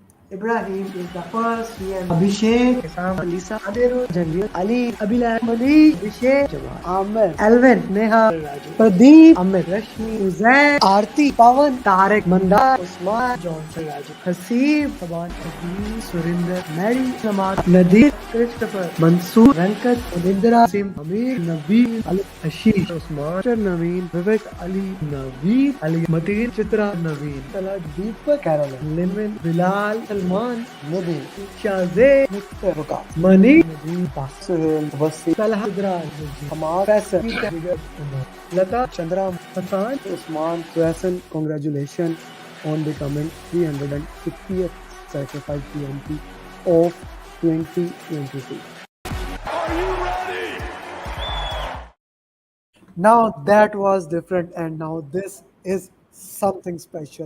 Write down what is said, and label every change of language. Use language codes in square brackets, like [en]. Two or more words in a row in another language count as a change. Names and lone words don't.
[en] Ibrahim is the first PM. Abhishek, Isam, Alisa, Aderu, Janvir, Ali, Abila, Mali, Abhishek, Jamal, Amer, Alvin, Neha, Raju, Pradeep, Amit, Rashmi, Uzair, Aarti, Pawan, Tarek, Mandar, Usman, Johnson, Raju, Hasib, Saban, Azim, Surinder, Mary, Samad, Nadir, Christopher, Mansoor, Venkat, Anindra, Sim, Amir, Nabi, Ali, Ashish, Usman, Naveen, Vivek, Ali, Naveed, Ali, Mateen, Chitra, Naveen, Salah, Deepak, Caroline, Limin, Bilal, Salman, Nidhi, Shazay, Mr. Ruka, Mani, Nadeem, Suhail, Wasi, Salah, Idra, Amar, Faisal, Peter, Jigar, Umar, Lata, Chandra, Hassan, Usman, Faisal, congratulations on becoming 350th certified PMP of 2022. Now that was different, and now this is something special.